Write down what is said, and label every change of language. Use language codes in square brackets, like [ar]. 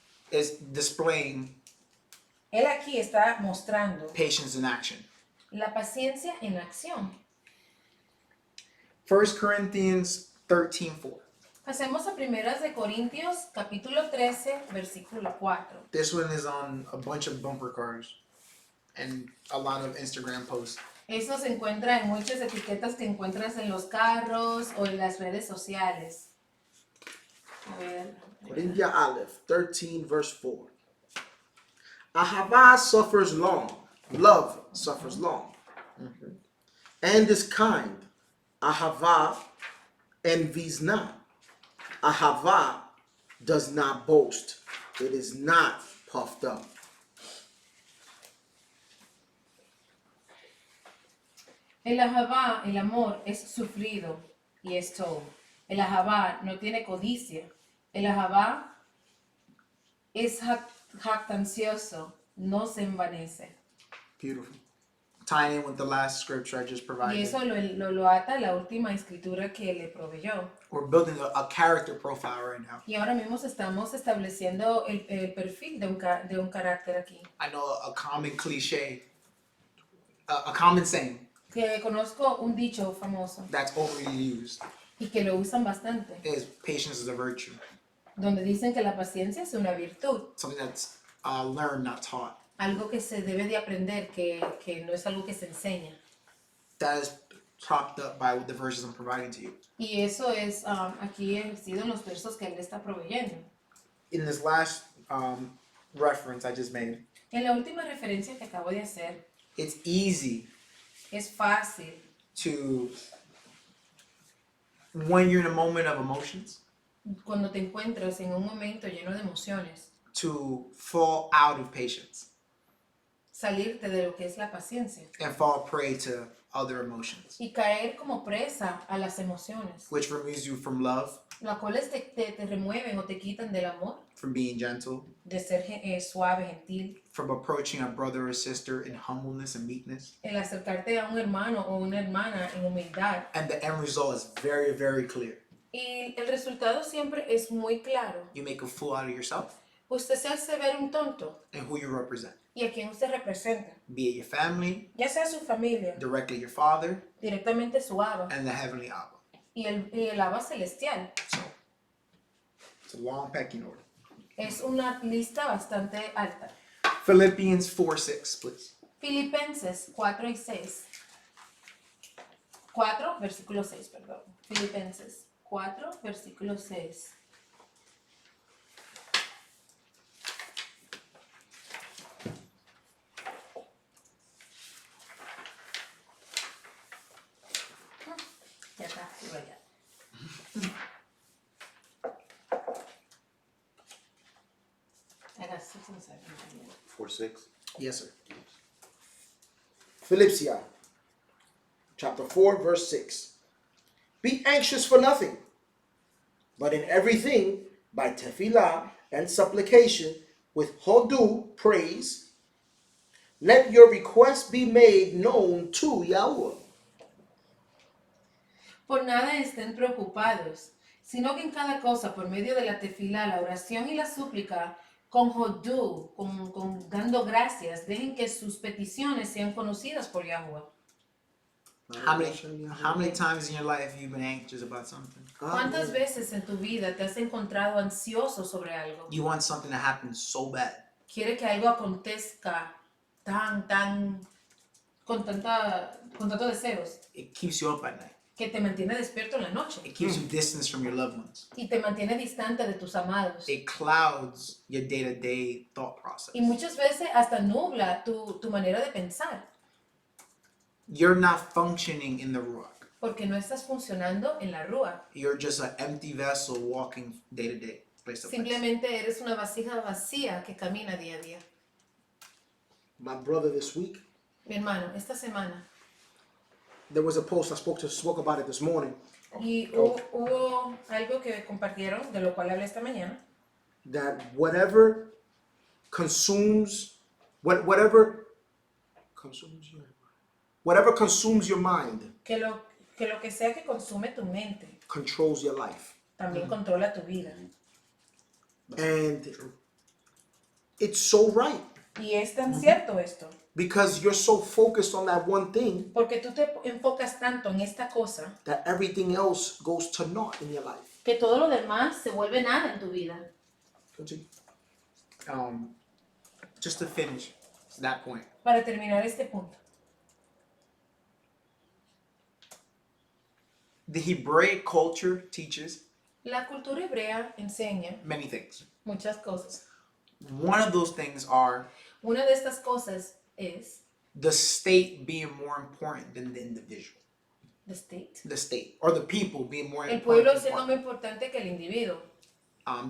[en] is displaying [es] él aquí está mostrando [en] patience in action. [es] la paciencia en acción. [en] 1 Corinthians 13:4. [es] Pasemos a Primeras de Corintios, capítulo 13, versículo 4. [en] This one is on a bunch of bumper cars and a lot of Instagram posts. [es] Eso se encuentra en muchas etiquetas que encuentras en los carros o en las redes sociales. A ver. [en] Corinthians Aleph 13 verse 4. Ahava suffers long. Love suffers long. And is kind. Ahava envies not. Ahava does not boast. It is not puffed up. [es] El ahabá, el amor, es sufrido y es todo. El ahabá no tiene codicia. El ahabá es jactancioso, no se envanece. [en] Beautiful. Tying in with the last scripture I just [es] Y [en] provided. [es] eso lo ata la última escritura que le proveyó. [en] We're building a character profile right now. [es] Y ahora mismo estamos estableciendo el perfil de un carácter aquí. [en] I know a common cliche, a common saying [es] Que conozco un dicho famoso [en] that's overly used [es] y que lo usan bastante, [en] is patience is a virtue. [es] donde dicen que la paciencia es una virtud, [en] Something that's learned, not taught. [es] algo que se debe de aprender, que no es algo que se enseña. [en] That is propped up by the verses I'm providing to you. [es] Y eso es aquí ejercido en los versos que él le está proveyendo. [en] In this last reference I just made, [es] En la última referencia que acabo de hacer, [en] it's easy [es] es fácil [en] to, when you're in a moment of emotions, [es] cuando te encuentras en un momento lleno de emociones, [en] to fall out of patience [es] salirte de lo que es la paciencia [en] and fall prey to other emotions, [es] y caer como presa a las emociones, [en] which removes you from love, [es] las cuales te remueven o te quitan del amor, [en] from being gentle, [es] de ser suave, gentil, [en] from approaching a brother or sister in humbleness and meekness. [es] el acercarte a un hermano o una hermana en humildad. [en] And the end result is very, very clear. [es] Y el resultado siempre es muy claro. [en] You make a fool out of yourself [es] Usted se hace ver un tonto [en] and who you represent. [es] y a quien usted representa, [en] Be it your family, [es] ya sea su familia, [en] directly your father, [es] directamente su Abba [en] and the heavenly Abba. [es] y el Abba celestial. [en] So, it's a long pecking order. [es] Es una lista bastante alta. [en] Philippians 4:6, please. [es] Filipenses 4 y 6. 4, versículo 6, perdón. Filipenses 4, versículo 6. Ya está, y vaya. [en] I got 6 and 7. 4:6. Yes, sir. Philippians chapter 4 verse 6. Be anxious for nothing, but in everything by tefillah and supplication with hodu, praise, let your requests be made known to Yahweh. [es] Por nada estén preocupados, sino que en cada cosa, por medio de la tefilá, la oración y la súplica, con hodú, con dando gracias, dejen que sus peticiones sean conocidas por Yahweh. [en] How many times in your life have you been anxious about something? [es] ¿Cuántas veces en tu vida te has encontrado ansioso sobre algo? [en] You want something to happen so bad. [es] Quiere que algo acontezca con tantos deseos, [en] It keeps you up at night. [es] que te mantiene despierto en la noche [en] It keeps you distance from your loved ones. [es] y te mantiene distante de tus amados. [en] It clouds your day-to-day thought process. [es] Y muchas veces hasta nubla tu manera de pensar, [en] You're not functioning in the ruach. [es] porque no estás funcionando en la rúa. [en] You're just an empty vessel walking day to day, place to place. [es] Simplemente eres una vasija vacía que camina día a día. [en] My brother this week, [es] Mi hermano, esta semana, [en] there was a post I spoke about it this morning, [es] y hubo algo que compartieron, de lo cual hablé esta mañana, [en] that whatever consumes your mind [es] que lo que sea que consume tu mente, [en] controls your life. [es] también controla tu vida. [en] And it's so right. [es] Y es tan cierto esto. [en] Because you're so focused on that one thing [es] Porque tú te enfocas tanto en esta cosa [en] that everything else goes to naught in your life. [es] que todo lo demás se vuelve nada en tu vida. [en] Continue. Just to finish that point. [es] Para terminar este punto. [en] The Hebraic culture teaches [es] La cultura hebrea enseña [en] many things. [es] muchas cosas. [en] One of those things are [es] Una de estas cosas es [en] the state being more important than the individual. the state. The state or the people being more [es] El pueblo [en] important. [es] siendo más importante que el individuo.